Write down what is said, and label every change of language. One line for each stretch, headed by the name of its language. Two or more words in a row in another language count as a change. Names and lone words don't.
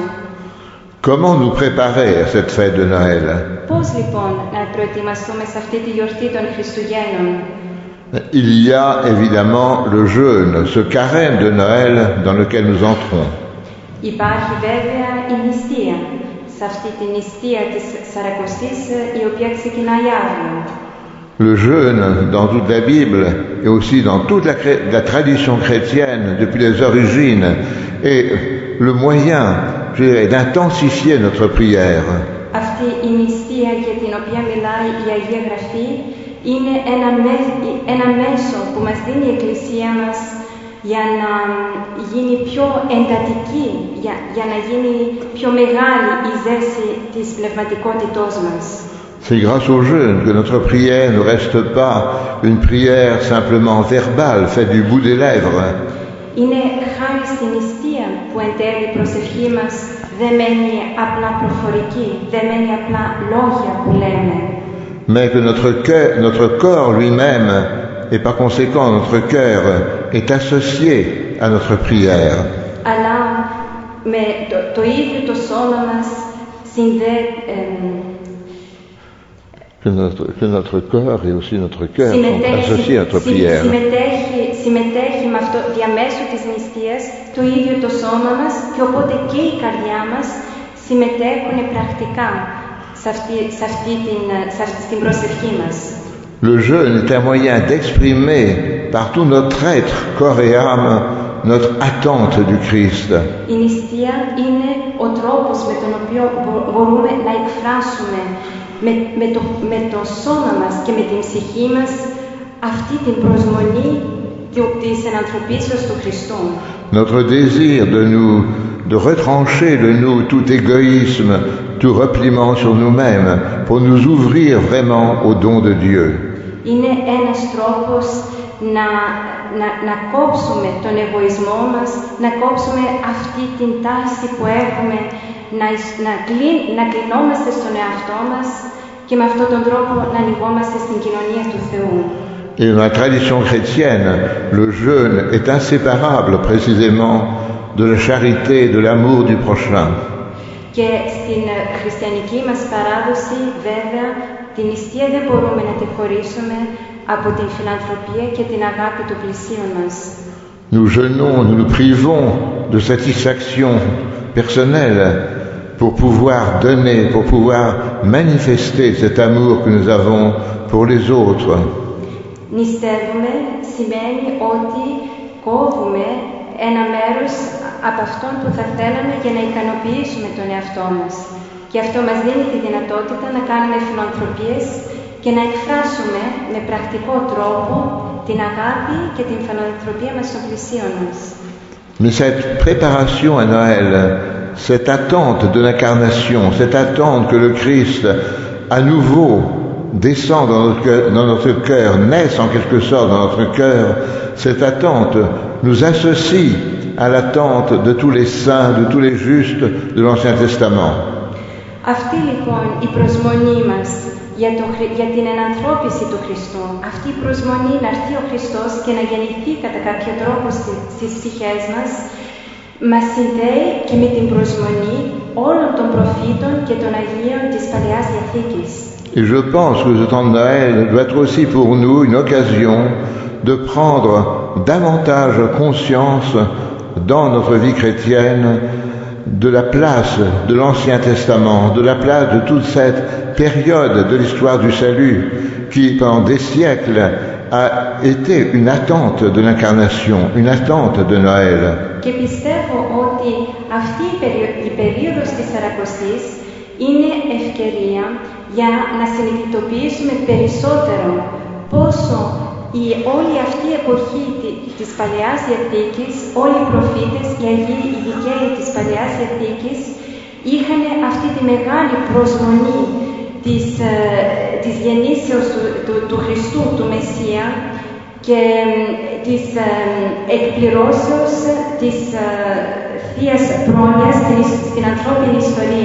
French: Comment nous préparer à cette fête de Noël?
Greek: Πώς λοιπόν να προετοιμαστούμε σε αυτή τη γιορτή των Χριστουγέννων?
French: Il y a évidemment le jeûne, ce carême de Noël dans lequel nous entrons.
Greek: Υπάρχει βέβαια η νηστεία, σε αυτή τη νηστεία της Σαρακοστής η οποία ξεκινάει αύριο.
French: Le jeûne dans toute la Bible et aussi dans toute la tradition chrétienne depuis les origines est le moyen, je dirais, d'intensifier notre prière.
Greek: Αυτή η νηστεία για την οποία μιλάει η Αγία Γραφή είναι ένα μέσο που μας δίνει η Εκκλησία μας για να γίνει πιο εντατική, για να γίνει πιο μεγάλη η ζέση της πνευματικότητός μας.
French: C'est grâce au jeûne que notre prière ne reste pas une prière simplement verbale, faite du bout des lèvres.
Greek: Είναι χάρη στην νηστεία που εν τέλει η προσευχή μας δεν μένει απλά προφορική, δεν μένει απλά λόγια που λέμε.
French: Mais que notre corps lui-même, et par conséquent notre cœur, est associé à notre prière.
Greek: Αλλά με το ίδιο το σώμα μας
French: Que notre corps et aussi notre cœur sont associés à notre prière.
Greek: Συμμετέχει με αυτό, διαμέσου της νηστείας, το ίδιο το σώμα μας και οπότε και η καρδιά μας συμμετέχουν πρακτικά στην προσευχή μας.
French: Le jeûne est un moyen d'exprimer par tout notre être, corps et âme, notre attente du Christ.
Greek: Η νηστεία είναι ο τρόπος με τον οποίο μπορούμε να εκφράσουμε με το σώμα μας και με την ψυχή μας αυτή την προσμονή της ενανθρωπίσεως του Χριστού.
French: Notre désir de retrancher de nous tout égoïsme, tout repliement sur nous-mêmes, pour nous ouvrir vraiment au don de Dieu.
Greek: Είναι ένας τρόπος να κόψουμε τον εγωισμό μας, να κόψουμε αυτή την τάση που έχουμε, να κλεινόμαστε στον εαυτό μας και με αυτόν τον τρόπο να ανοιγόμαστε στην κοινωνία του Θεού.
French: Et dans la tradition chrétienne, le jeûne est inséparable précisément de la charité et de l'amour du prochain.
Greek: Και στην χριστιανική μας παράδοση, βέβαια, την νηστεία δεν μπορούμε να τη χωρίσουμε από την φιλανθρωπία και την αγάπη του πλησίον μας.
French: Nous jeûnons, nous nous privons de satisfaction personnelle pour pouvoir donner, pour pouvoir manifester cet amour que nous avons pour les autres.
Greek: Νηστεύουμε σημαίνει ότι κόβουμε ένα μέρος από αυτόν που θα θέλαμε για να ικανοποιήσουμε τον εαυτό μας. Και αυτό μας δίνει τη δυνατότητα να κάνουμε φιλανθρωπίες και να εκφράσουμε με πρακτικό τρόπο την αγάπη και την φιλανθρωπία μας στον πλησίον μας.
French: Mais cette préparation à Noël, cette attente de l'incarnation, cette attente que le Christ à nouveau descend dans notre cœur, naisse en quelque sorte dans notre cœur, cette attente nous associe à l'attente de tous les saints, de tous les justes de l'Ancien Testament.
Greek: Αυτή λοιπόν η προσμονή μας για την ενανθρώπιση του Χριστού, αυτή η προσμονή να έρθει ο Χριστός και να γεννηθεί κατά κάποιο τρόπο στις ψυχές μας συνδέει και με την προσμονή όλων των προφήτων και των Αγίων της Παλαιάς Διαθήκης.
French: Et je pense que ce temps de Noël doit être aussi pour nous une occasion de prendre davantage conscience dans notre vie chrétienne de la place de l'Ancien Testament, de la place de toute cette période de l'histoire du salut qui, pendant des siècles, a été une attente de l'incarnation, une attente de Noël.
Greek: Και πιστεύω ότι αυτή η περίοδος της Σαρακοστής είναι ευκαιρία για να συνειδητοποιήσουμε περισσότερο πόσο η η όλη αυτή η εποχή της Παλαιάς Διαθήκης, όλοι οι προφήτες, οι Αγίοι, οι δικαίοι της Παλαιάς Διαθήκης, είχαν αυτή τη μεγάλη προσμονή της γεννήσεως του Χριστού, του Μεσσία, και της εκπληρώσεως της Θείας Πρόνοιας στην ανθρώπινη ιστορία.